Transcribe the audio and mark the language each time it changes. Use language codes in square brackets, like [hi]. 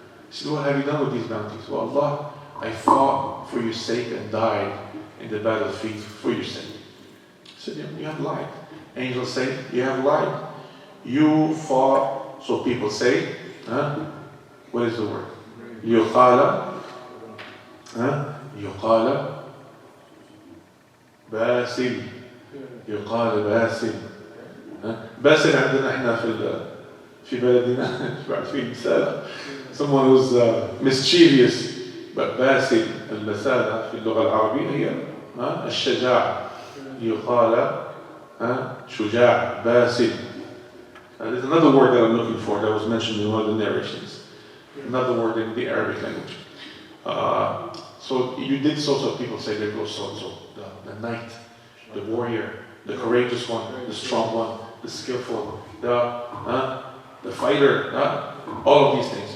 [en] He said, what have you done with these bounties? Well, Allah, I fought for your sake and died in the battlefield for your sake. He said, you have lied. Angels say, you have lied. You fought, so people say, what is the word? [ar] يقال يقال باسل يقال باسل باسل عندنا احنا في بلدنا في مثال [en] someone who's mischievous but [ar] باسل البسالة في اللغة العربية هي الشجاع يقال شجاع باسل. [en] There's another word that I'm looking for that was mentioned in one of the narrations, another word in the Arabic language. So you did so people say there goes so-and-so, the knight, the warrior, the courageous one, the strong one, the skillful, the fighter, all of these things.